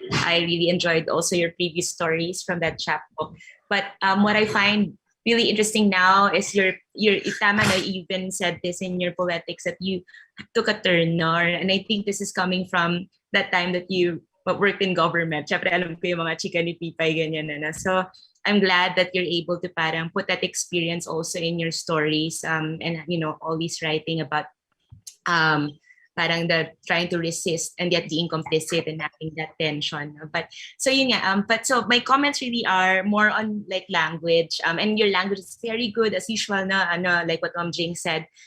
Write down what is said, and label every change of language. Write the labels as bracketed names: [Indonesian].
[English] I really enjoyed also your previous stories from that chapbook. But what I find really interesting now is your [Filipino] tama na, [English] you even said this in your poetics that you took a turn, no? And I think this is coming from that time that you worked in government. [Filipino] Siyempre, alam ko yung mga chika ni Pipay, ganyan na. [English] So I'm glad that you're able to parang put that experience also in your stories, and all these writing about parang the trying to resist and yet being complicit and having that tension. But so yun nga, but so my comments really are more on like language, and your language is very good as usual na like what Jing said.